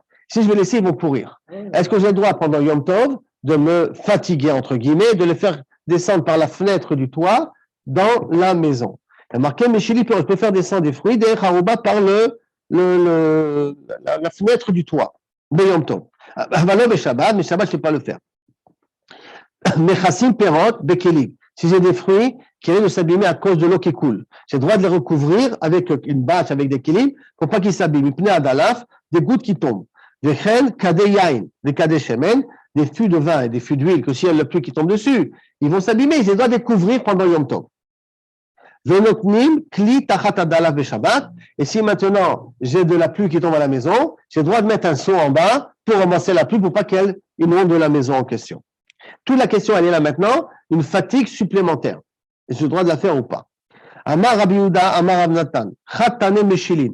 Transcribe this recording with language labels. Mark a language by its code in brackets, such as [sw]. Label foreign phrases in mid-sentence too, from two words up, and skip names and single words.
[fr] Si je vais laisser, ils vont pourrir. Est-ce que j'ai le droit, pendant Yom Tov, de me fatiguer, entre guillemets, de les faire descendre par la fenêtre du toit dans la maison? Il y a marqué, je peux faire descendre des fruits, des harouba par la fenêtre du toit. De Yom Tov. Mais Shabbat, je ne peux pas le faire. [he] מכסים פירות בכלים. [fr] Si j'ai des fruits qui viennent de s'abîmer à cause de l'eau qui coule, j'ai le droit de les recouvrir avec une bâche, avec des kilim, pour pas qu'ils s'abîment. [he] פני הדלף, [fr] des gouttes qui tombent. [he] וכן כדי יין, des כדי שמן, [fr] des fûts de vin et des fûts d'huile, que s'il y a la pluie qui tombe dessus, ils vont s'abîmer. J'ai le droit de les couvrir pendant Yom Tov. [he] ונותנים כלי תחת הדלף בשבת. [fr] Et si maintenant j'ai de la pluie qui tombe à la maison, j'ai le droit de mettre un seau en bas pour ramasser la pluie pour pas qu'elle inonde la maison en question. Toute la question, elle est là maintenant, une fatigue supplémentaire. Est-ce que j'ai le droit de la faire ou pas? [he] אמר רבי יהודה, אמר רב נתן, חטאנה משילין.